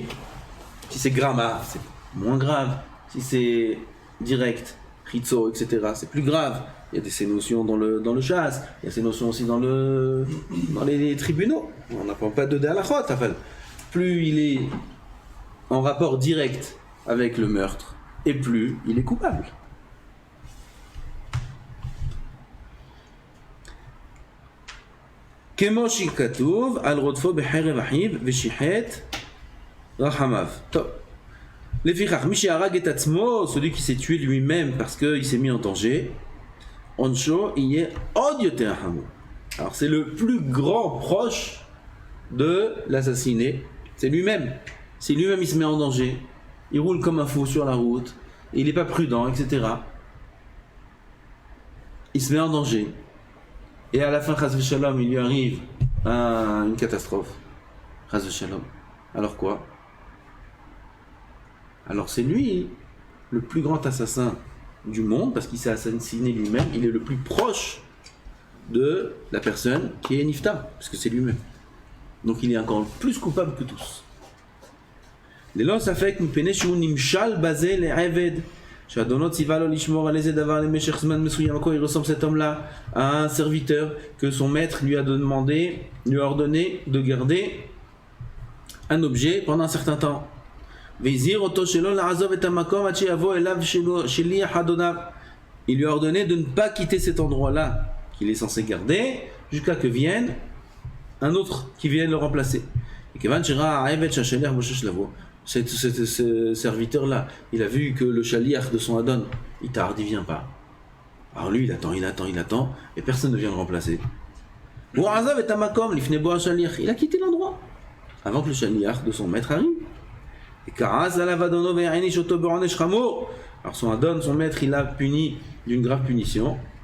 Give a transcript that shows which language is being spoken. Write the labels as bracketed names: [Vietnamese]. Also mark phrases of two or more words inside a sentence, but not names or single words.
[French] Si c'est gramma, c'est moins grave. Si c'est direct, ritzo, etc., c'est plus grave. Il y a ces notions dans le chasse, il y a ces notions aussi dans les tribunaux. On n'apprend pas de halachot. Plus il est en rapport direct avec le meurtre, et plus il est coupable. [Hebrew] כמו שכתוב על רודפו בחרב אחיו ושיחת רחמיו. טוב. לפיכך, מי שהרג את עצמו, [French] celui qui s'est tué lui-même parce qu'il s'est mis en danger, [Hebrew] עונשו יהיה עוד יותר חמור. [French] Alors c'est le plus grand proche de l'assassiné, c'est lui-même. Si lui-même il se met en danger, il roule comme un fou sur la route, il n'est pas prudent, etc. Il se met en danger. Et à la fin, [Hebrew] חס ושלום, [French] il lui arrive une catastrophe. [Hebrew] חס ושלום. [French] Alors quoi? Alors c'est lui, le plus grand assassin du monde, parce qu'il s'est assassiné lui-même, il est le plus proche de la personne qui est Nifta, parce que c'est lui-même. Donc il est encore plus coupable que tous. [Hebrew] ללא ספק מפני שהוא נמשל בזה לעבד שאדונו ציווה לו לשמור על איזה דבר למשך זמן מסוים. [French] À quoi il ressemble cet homme-là? À un serviteur que son maître lui a ordonné de garder un objet pendant un certain temps. [Hebrew] והזהיר אותו שלא לעזוב את המקום עד שיבוא אליו שליח אדוניו. [French] Il lui a ordonné de ne pas quitter cet endroit-là qu'il est censé garder jusqu'à que vienne un autre qui vienne le remplacer. [Hebrew] Et כיוון שראה העבד שהשליח בושש לבוא, [French] ce serviteur-là, il a vu que le shaliach de son Adon, il tarde, il vient pas. Alors lui, il attend, et personne ne vient le remplacer. Il a quitté l'endroit, avant que le shaliach de son maître arrive. Et alors son Adon, son maître, il l'a puni d'une grave punition.